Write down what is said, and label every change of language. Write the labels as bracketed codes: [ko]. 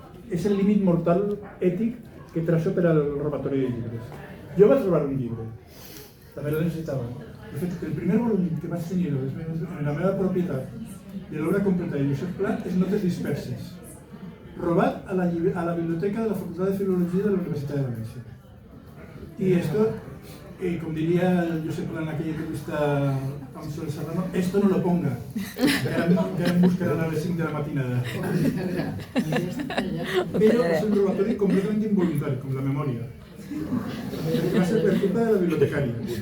[ca] És el límit mortal ètic que traço per al robatori de llibres. Jo vaig robar un llibre, també el necessitava. De fet, el primer volum que vaig tenir en la meva propietat de l'obra completa de Josep Pla és Notes disperses, robat a la biblioteca de la Facultad de Filologia de la Universitat de València. [es] Y esto, como diría Josep Pla en aquella entrevista a un Sol Serrano, esto no lo ponga, [ca] que ara em buscaran a les 5 de la matinada. Però és un robatori completament involuntari, com la memòria. Perquè va ser per culpa de la bibliotecària.